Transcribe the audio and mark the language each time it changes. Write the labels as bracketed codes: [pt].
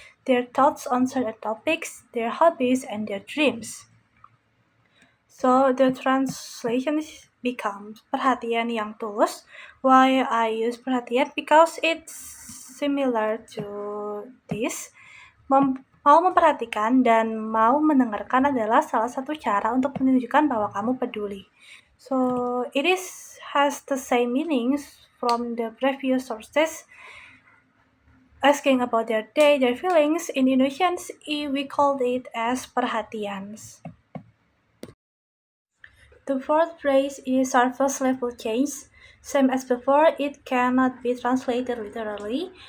[en] their thoughts on certain topics, their hobbies, and their dreams. So the translation becomes [id] perhatian yang tulus. [en] Why I use perhatian? Because it's similar to this. [id] Mau memperhatikan dan mau mendengarkan adalah salah satu cara untuk menunjukkan bahwa kamu peduli. [en] So it has the same meanings from the previous sources. Asking about their day, their feelings. In Indonesian, we called it as perhatians. The fourth phrase is surface level change. Same as before, it cannot be translated literally.